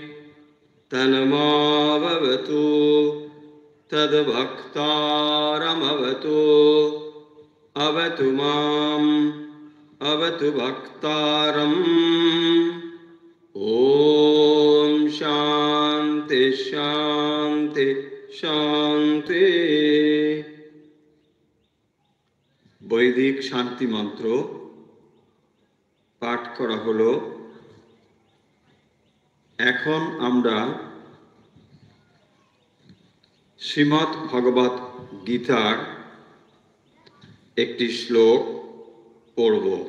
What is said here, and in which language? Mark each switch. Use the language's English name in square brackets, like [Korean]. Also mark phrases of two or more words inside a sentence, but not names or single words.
[Sanskrit] तन्मावतु तद्भक्तारमवतु अवतु माम् अवतु भक्तारम्। ओम शांति शांति शांति। [Bangla] বৈদিক শান্তি মন্ত্র পাঠ করা হলো। এখন আমরা শ্রীমদ্ ভগবত গীতার একটি শ্লোক পড়ব।